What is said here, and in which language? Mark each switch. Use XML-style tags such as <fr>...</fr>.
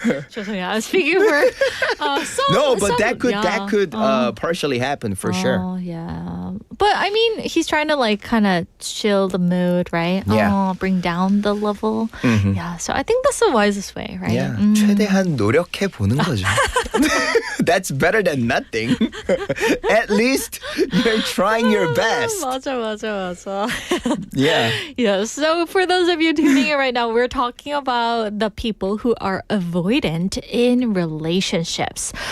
<ko>죄송해요.</ko> <en>I'm speaking for No, but that could partially happen for sure. Oh, yeah. But I mean, he's trying to like kind of chill the mood, right? Yeah. Bring down the level. Yeah. So I think that's the wisest way, right? Yeah.</en> <ko>최대한 노력해 보는 거죠.</ko> <en>That's better than nothing. At least you're trying your best.</en> <ko>맞아.</ko> <en>Yeah. Yeah. So for those of you tuning in right now, we're talking about the people who are avoidant in relationships.</en>